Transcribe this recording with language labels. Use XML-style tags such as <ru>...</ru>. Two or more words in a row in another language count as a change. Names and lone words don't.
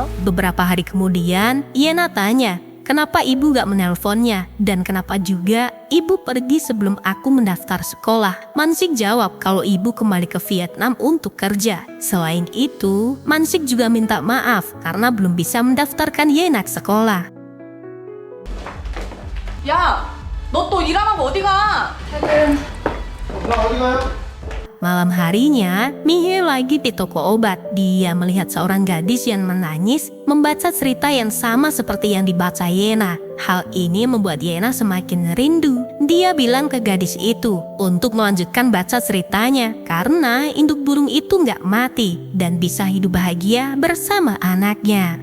<id>Beberapa hari kemudian, Yena tanya, kenapa ibu gak menelponnya? Dan kenapa juga ibu pergi sebelum aku mendaftar sekolah? Mansik jawab kalau ibu kembali ke Vietnam untuk kerja. Selain itu, Mansik juga minta maaf karena belum bisa mendaftarkan Yena ke sekolah.</id> <ko>야, 너 또 일 안 하고 어디 가? 나 어디 가요?</ko> <id>Malam harinya, Mihe lagi di toko obat. Dia melihat seorang gadis yang menangis, membaca cerita yang sama seperti yang dibaca Yena. Hal ini membuat Yena semakin rindu. Dia bilang ke gadis itu untuk melanjutkan baca ceritanya karena induk burung itu nggak mati dan bisa hidup bahagia bersama anaknya.</id>